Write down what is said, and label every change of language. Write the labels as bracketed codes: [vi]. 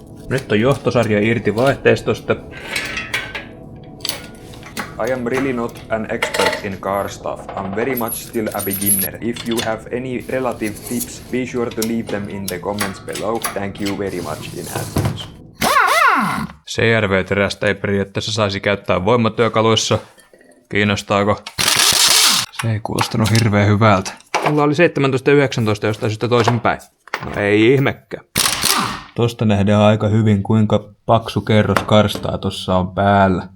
[fi] Nyt on johtosarja irti vaihteistosta. [en] I am really not an expert in car stuff. I'm very much still a beginner. If you have any relative tips, be sure to leave them in the comments below. Thank you very much in advance. [fi] CRV-terästä ei periaatteessa saisi käyttää voimatyökaluissa. Kiinnostaako? Se ei kuulostanut hirveän hyvältä. Mulla oli 17 ja 19 jostain syystä toisinpäin. No ei ihmekään. Tosta nähdään aika hyvin, kuinka paksu kerros karstaa tossa on päällä.